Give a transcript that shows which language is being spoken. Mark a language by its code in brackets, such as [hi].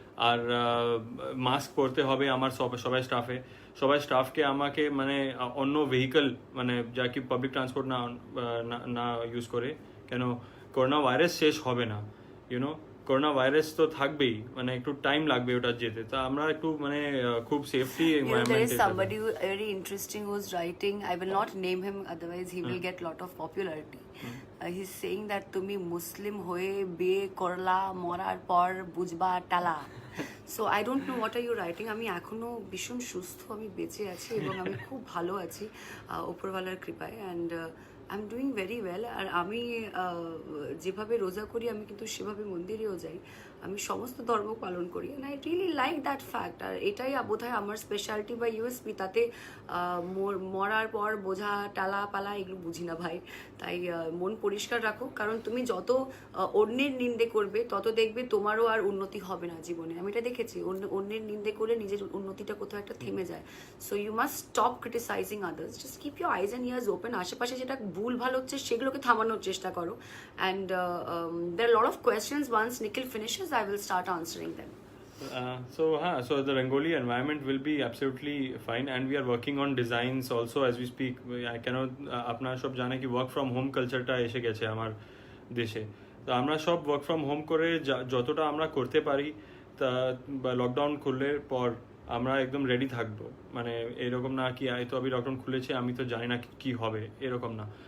[bn] আর mask পরতে হবে আমার সবাই স্টাফকে আমাকে মানে অন্য ভেহিকল মানে যা কি পাবলিক ট্রান্সপোর্ট না ইউজ করে, কেন করোনা ভাইরাস শেষ হবে না, ইউনো। করোনা ভাইরাস তো থাকবেই, মানে একটু টাইম লাগবে ওটা যেতে, তা আমরা একটু মানে খুব safety [en] There is [bn] এনভায়রনমেন্টে। [en] somebody very interesting who's writing. I will not name him, otherwise he will get lot of popularity. He's saying that [bn] তুমি মুসলিম হয়ে বিয়ে করলা মরার পর বুঝবা টালা. [en] So I don't know what are you writing. [bn] আমি এখনো ভীষণ সুস্থ, আমি বেঁচে আছি এবং আমি খুব ভালো আছি উপরওয়ালার কৃপায়, [en] And I am doing very well. [bn] আর আমি যেভাবে রোজা করি আমি কিন্তু সেভাবে মন্দিরেও যাই, আমি সমস্ত ধর্ম পালন করি, [en] And I really like that fact. [bn] আর এটাই বোধহয় আমার স্পেশালিটি বা ইউএসপি। তাতে মরার পর বোঝা টালা পালা এগুলো বুঝি না ভাই। তাই মন পরিষ্কার রাখো, কারণ তুমি যত অন্যের নিন্দে করবে তত দেখবে তোমারও আর উন্নতি হবে না জীবনে। আমি এটা দেখেছি, অন্যের নিন্দে করে নিজের উন্নতিটা কোথাও একটা থেমে যায়। [en] So you must stop criticising others, just keep your eyes and ears open. [bn] আশেপাশে যেটা ভুল ভালো হচ্ছে সেগুলোকে থামানোর চেষ্টা করো। [en] And there are a lot of questions. Once Nikhil finishes, I will start answering them. So the Rangoli environment will be absolutely fine, and we are working on designs also as we speak. I cannot [bn] আপনারা সব জানে কি work from home কালচারটা এসে গেছে আমার দেশে, তো আমরা সব ওয়ার্ক ফ্রম হোম করে যতটা আমরা করতে পারি, তা লকডাউন খুললে পর আমরা একদম রেডি থাকবো। মানে এরকম না কি এই তো আমি লকডাউন খুলেছে আমি তো জানি না কি হবে, এরকম না।